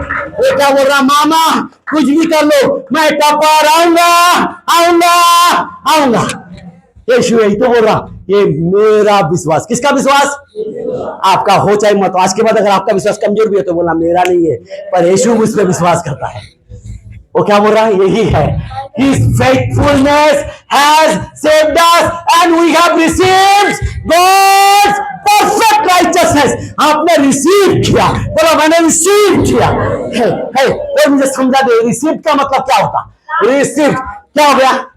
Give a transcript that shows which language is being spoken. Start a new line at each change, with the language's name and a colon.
Hindi: वो क्या बोल रहा? मामा कुछ भी कर लो, मैं टपार आऊंगा आऊंगा आऊंगा। यीशु यही तो बोल रहा, ये मेरा विश्वास। किसका विश्वास? आपका हो चाहे मत। आज के बाद अगर आपका विश्वास कमजोर भी है तो बोलना मेरा नहीं है, पर यीशु मुझ पर विश्वास करता है। वो क्या बोल रहा है? यही है,
English: His faithfulness has saved us and we have received God's perfect righteousness।
Hindi: आपने रिसीव किया, बोलो मैंने रिसीव किया है। कोई मुझे समझा दे, रिसीव का मतलब क्या होता? रिसीव क्या हो गया?